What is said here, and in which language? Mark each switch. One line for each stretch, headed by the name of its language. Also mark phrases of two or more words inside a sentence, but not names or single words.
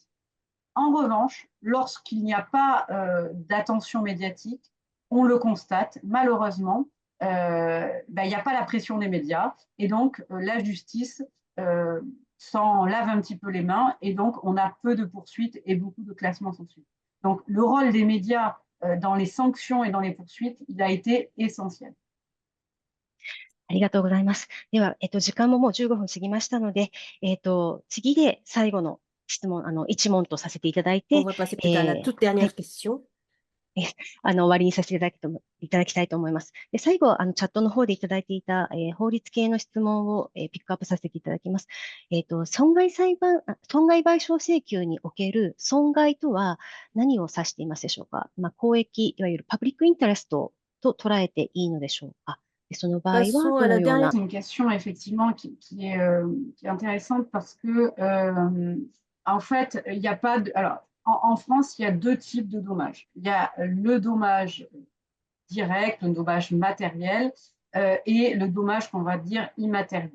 French: En revanche, lorsqu'il n'y a pas d'attention médiatique, on le constate, malheureusement, il n'y a pas la pression des médias et donc la justice s'en lave un petit peu les mains et donc on a peu de poursuites et beaucoup de classements sans suite. Donc le rôle des médias dans les sanctions et dans les poursuites, il a été essentiel.
Japanese: ありがとうございます。では、時間ももう15分過ぎましたので、次で最後の質問、一問とさせていただいて、
French: On va passer peut-être à la toute dernière question.
Japanese: 終わりにさせていただきたいと思います。で最後、チャットの方でいただいていた、法律系の質問を、ピックアップさせていただきます。損害賠償請求における損害とは何を指していますでしょうか？公益、いわゆる
English: public interest
Japanese: と捉えていいのでしょうか？その場合はどのような。
French: C'est une question effectivement qui est intéressante parce que en fait, il n'y a pas de. Alors, en France, il y a deux types de dommages. Il y a le dommage direct, le dommage matériel et le dommage qu'on va dire immatériel.